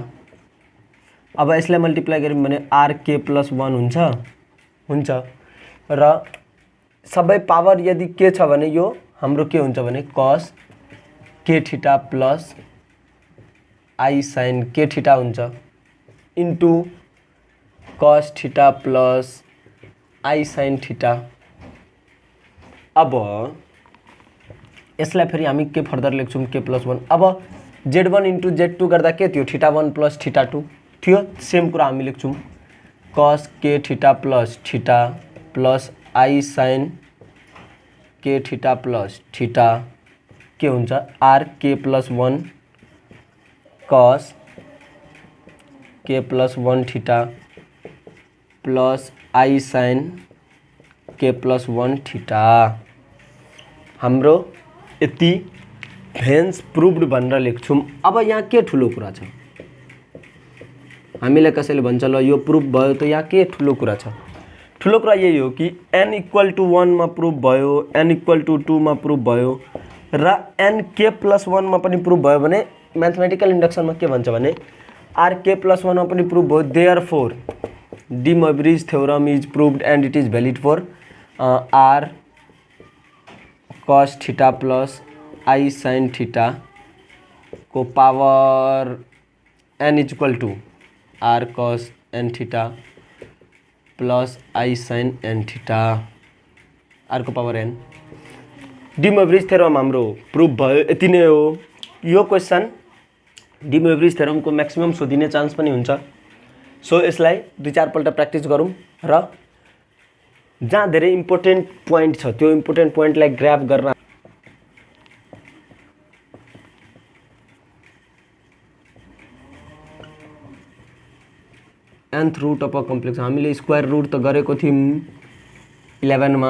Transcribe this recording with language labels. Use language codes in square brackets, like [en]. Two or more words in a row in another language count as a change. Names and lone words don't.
[ne] अब यसलाई मल्टिप्लाई गरिम भने [en] r k plus 1 [ne] हुन्छ र सबै पावर यदि के छ भने यो हाम्रो के हुन्छ भने [en] cos k theta plus i sin k theta [ne] हुन्छ [en] into cos theta plus i sin theta. [ne] अब यसलाई फेरि हामी के फर्दर लेख्छौँ k+1। अब [en] z1 into z2 [ne] गर्दा के थियो [en] θ1 plus θ2 [ne] थियो। सेम कुरा हामी लेख्छौँ [en] cos k theta plus theta plus I sin k theta plus theta [ne] के हुन्छ [en] rk+1 cos k+1 theta plus I sin k+1 theta. [ne] हाम्रो यति [en] hence proved [ne] भनेर लेख्छौँ। अब यहाँ के ठुलो कुरा छ, हामीले कसैले भन्छ ल यो प्रुफ भयो त यहाँ के ठुलो कुरा छ। ठुलो कुरा यही हो कि n = 1 मा प्रुफ भयो, n = 2 मा प्रुफ भयो र nk+1 मा पनि प्रुफ भयो भने [en] mathematical inductionमा [ne] के भन्छ भने rk+1 मा पनि प्रुफ भयो। [en] देयरफोर de Moivre's theorem is proved and it is valid for r cos theta plus I sin theta को पावर n = r cos n theta plus I sin n theta r को पावर n। [ne] de Moivre's theorem हाम्रो प्रुफ भयो। यति नै हो यो क्वेसन। de Moivre's theorem को म्याक्सिमम सोधिने चान्स पनि हुन्छ। सो यसलाई 2-4 पल्ट प्र्याक्टिस गरौँ र जहाँ धेरै [en] important point [ne] छ त्यो [en] important pointलाई [ne] ग्र्याब गर्न [en] nth root of a complex [ne] हामीले [en] square root [ne] त गरेको थियौँ 11 मा।